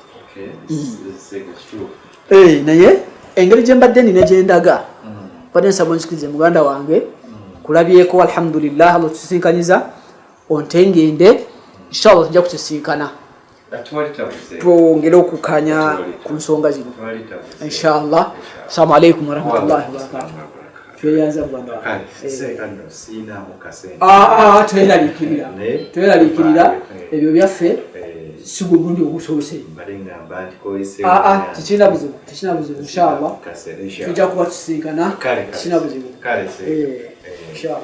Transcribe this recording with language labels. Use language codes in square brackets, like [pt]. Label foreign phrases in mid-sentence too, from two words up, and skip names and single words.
[lg] Naye engeri gye mbadde nina gye ndaga badde nsaba onzikirize muganda wange kulabyeko alhamdulillah Allah tusisinkanyiza ontengende inshallah tujja kusisinkana twongere okukanya ku nsonga zino inshallah. [ar] السلام عليكم ورحمة الله وبركاته. [lg] Tweyanza muganda wange tweraliikirira ebyo byaffe si gwe gundi ogusobose tekirina buzibu inshallah tujja kuba tusinkana tekirina buzibu inshallah.